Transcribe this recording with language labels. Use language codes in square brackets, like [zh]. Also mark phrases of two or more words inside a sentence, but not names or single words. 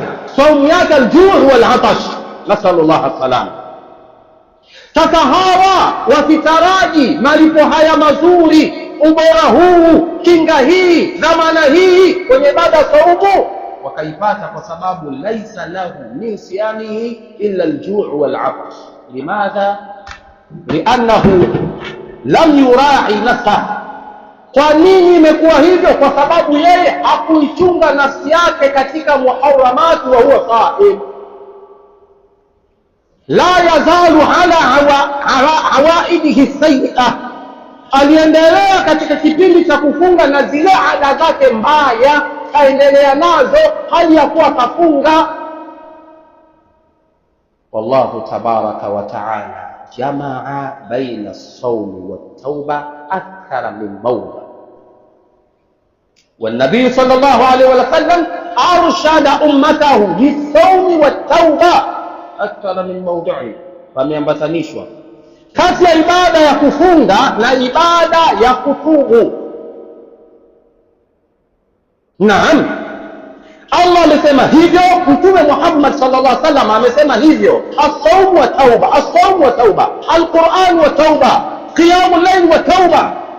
[sw] Saumu yake [ar] الجوع والعطش صلى الله عليه. [sw] Sasa hawa wakitaraji malipo haya mazuri, ubora huu, kinga hii, dhamana hii kwenye ibada saumu, wakaipata kwa sababu [ar] ليس له من صيامه إلا الجوع والعطش. Limadha? لأنه لم يراع نفسه. [sw] Kwa nini imekuwa hivyo? Kwa sababu yeye hakuichunga nafsi yake katika muharramati [ar] وهو صائم. لا يزال على عوائده السيئة, [sw] aliendelea katika kipindi cha kufunga na zile ada zake mbaya kaendelea nazo hali ya kuwa kafunga. [ar] والله تبارك وتعالى جمع بين الصوم والتوبة أكثر من موضع, والنبي صلى الله عليه وسلم أرشد أمته للصوم والتوبة أكثر من موضعه. [sw] Pameambatanishwa kati ya ibada ya kufunga na ibada ya kutubu. Naam, Allah amesema hivyo, Mtume Muhammad [ar] صلى الله عليه وسلم [sw] amesema hivyo. [ar] الصوم والتوبة الصوم والتوبة القرآن والتوبة قيام الليل والتوبة.